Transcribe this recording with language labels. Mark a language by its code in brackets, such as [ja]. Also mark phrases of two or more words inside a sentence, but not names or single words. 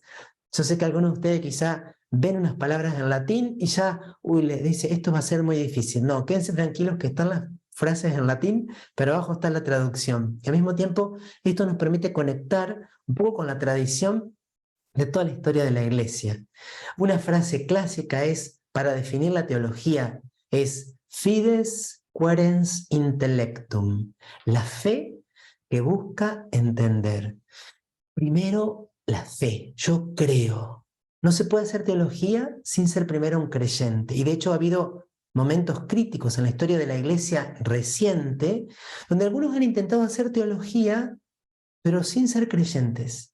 [es] Yo sé que algunos de ustedes quizá ven unas palabras en latín y ya, uy, les dice, esto va a ser muy difícil. No, quédense tranquilos que están las frases en latín, pero abajo está la traducción. Y al mismo tiempo, esto nos permite conectar un poco con la tradición de toda la historia de la Iglesia. Una frase clásica es, para definir la teología, es [la] fides querens intellectum, [es] la fe que busca entender. Primero, la fe. Yo creo. No se puede hacer teología sin ser primero un creyente. Y de hecho ha habido momentos críticos en la historia de la Iglesia reciente, donde algunos han intentado hacer teología, pero sin ser creyentes.